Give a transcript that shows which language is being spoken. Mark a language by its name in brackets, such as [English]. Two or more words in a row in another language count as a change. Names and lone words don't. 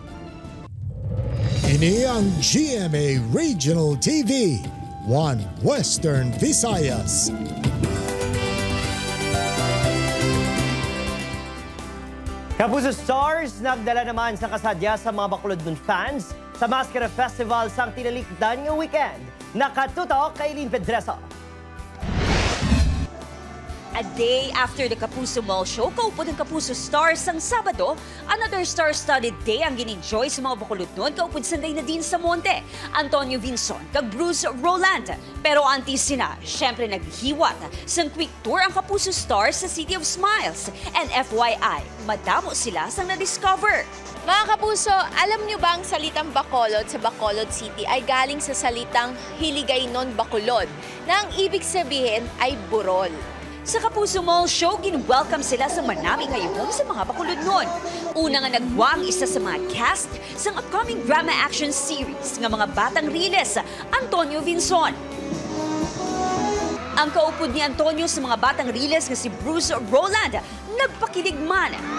[Hiligaynon] Ini ang GMA Regional TV, One Western Visayas. Kapuso Stars, nagdala naman sa kasadya sa mga Bacolod fans sa Mascara Festival sang tinalikdan nga weekend. Nakatutok kay Lynn Pedreso. [English] a day after the [Hiligaynon] Kapuso Mall Show, kaupod ang Kapuso Stars ang Sabado. [English] Another star-studded day [Hiligaynon] ang gin-enjoy sa mga Bacolod noon, kaupod Sunday na din sa Monte. Antonio Vinson, kag Bruce Roland. Pero anti sina, syempre naghiwat sang [English] quick tour [Hiligaynon] ang Kapuso Stars sa City of Smiles. [English] And FYI, [Hiligaynon] madamo sila sang na-discover. [Filipino] Mga kapuso, alam niyo ba ang salitang Bacolod sa Bacolod City ay galing sa salitang Hiligaynon Bacolod na ang ibig sabihin ay burol. [Hiligaynon] Sa Kapuso Mall Show, gin-welcome sila sa Manami Kayo Home sa mga Bacolod noon. Una nga nagwa ang isa sa mga cast sa [English] upcoming drama action series [Hiligaynon] ng mga Batang Riles, Antonio Vinson. Ang kaupod ni Antonio sa mga Batang Riles nga si Bruce Roland, nagpakilig man.